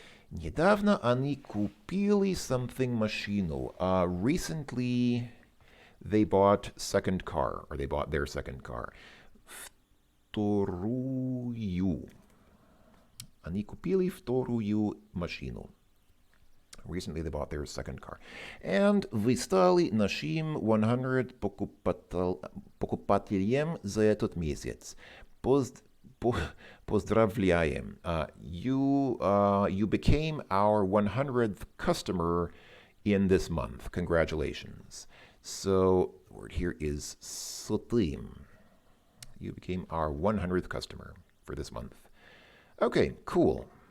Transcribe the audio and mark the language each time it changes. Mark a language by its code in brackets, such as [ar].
[ru] Недавно они купили something машину. [en] Recently, they bought second car, or they bought their second car. [ru] Вторую. Они купили вторую машину. Recently, they bought their second car. And вы стали нашим 100 покупателем за этот месяц. Поздравляем. [en] You became our 100th customer in this month. Congratulations. So, the word here is сотым. You became our 100th customer for this month. Okay, cool.